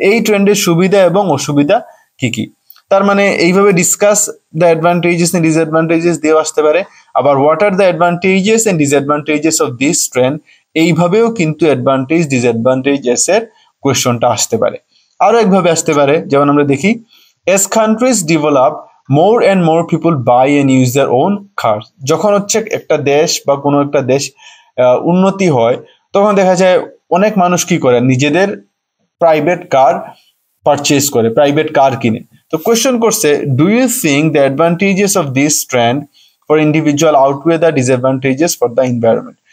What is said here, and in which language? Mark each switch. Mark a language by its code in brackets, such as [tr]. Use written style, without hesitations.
[bn] এই ট্রেন্ডের সুবিধা এবং অসুবিধা কি কি? তার মানে এইভাবে [en] discuss the advantages and disadvantages [bn] দিয়েও আসতে পারে, আবার [en] what are the advantages and disadvantages of this trend [bn] এইভাবেও কিন্তু অ্যাডভান্টেজ ডিসঅ্যাডভান্টেজেস এর কোয়েশ্চনটা আসতে পারে। আরো একভাবে আসতে পারে, যেমন আমরা দেখি [en] as countries develop more and more people buy and use their own cars. [bn] যখন একটা দেশ বা কোনো একটা দেশ উন্নতি হয় তখন দেখা যায় অনেক মানুষ কি করে, নিজেদের প্রাইভেট কার পারচেজ করে, প্রাইভেট কার কিনে। তো কোয়েশ্চেন করছে [en] Do you think the advantages of this trend for individual outweigh the disadvantages for the environment?